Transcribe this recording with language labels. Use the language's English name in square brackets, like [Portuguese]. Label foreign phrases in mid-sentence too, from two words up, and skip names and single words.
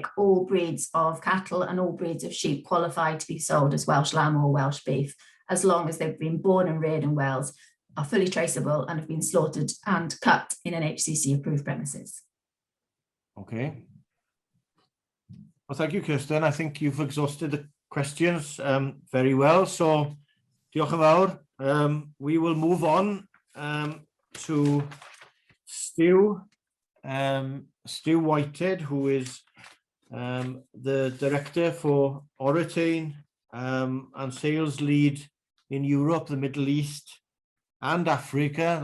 [English] All breeds of cattle and all breeds of sheep qualify to be sold as Welsh lamb or Welsh beef, as long as they've been born and reared in Wales, are fully traceable and have been slaughtered and cut in an HCC approved premises. Okay. Well, thank you, Kirsten. I think you've exhausted the questions very well. So, [Welsh] diolch yn fawr. [English] We will move on to Stew Whitehead, who is the director for Oritain and sales lead in Europe, the Middle East and Africa.